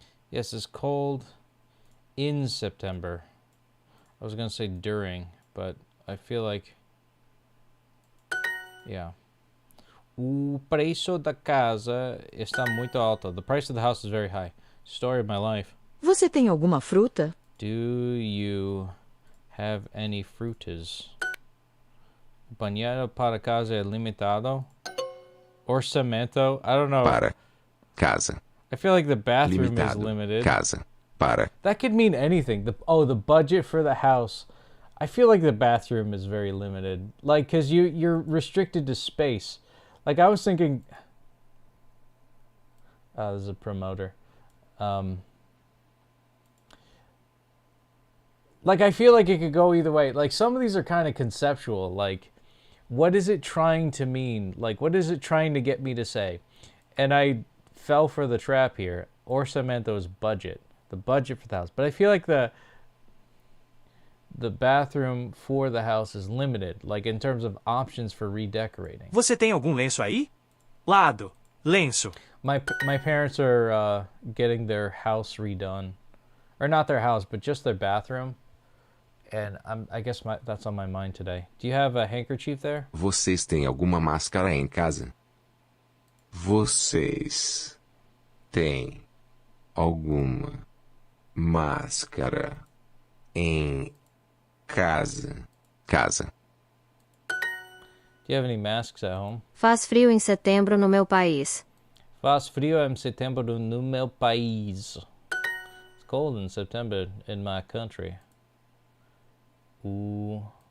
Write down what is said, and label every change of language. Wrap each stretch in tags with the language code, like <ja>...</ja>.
<en>Yes, it's cold in September. I was going to say during, but I feel like... Yeah.</en> <pt>O preço da casa está muito alto.</pt> <en>The price of the house is very high. Story of my life.</en> <pt>Você tem alguma fruta?</pt> <en>Do you have any frutas?</en> <pt>Banheiro para casa é limitado.</pt> <en>Orçamento, I don't know.</en> <pt>Para. Casa.</pt> <en>I feel like the bathroom</en> <pt>Limitado.</pt> <en>is limited.</en> <pt>Casa. Para.</pt> <en>That could mean anything. The budget for the house. I feel like the bathroom is very limited. Like, because you're restricted to space. Like, I was thinking... this is a promoter. Like, I feel like it could go either way. Like, some of these are kind of conceptual. Like, what is it trying to mean? Like, what is it trying to get me to say? And I fell for the trap here. Orçamento's budget. The budget for the house. But I feel like the bathroom for the house is limited, like in terms of options for redecorating.</en> <pt>Você tem algum lenço aí? Lado. Lenço.</pt> <en>My parents are getting their house redone. Or not their house, but just their bathroom. And I guess that's on my mind today. Do you have a handkerchief there?</en> <pt>Vocês têm alguma máscara em casa? Vocês têm alguma máscara em casa? Casa.</pt> <en>Do you have any masks at home?</en> <pt>Faz frio em setembro no meu país. Faz frio em setembro no meu país.</pt> <en>It's cold in September in my country. Ooh.</en>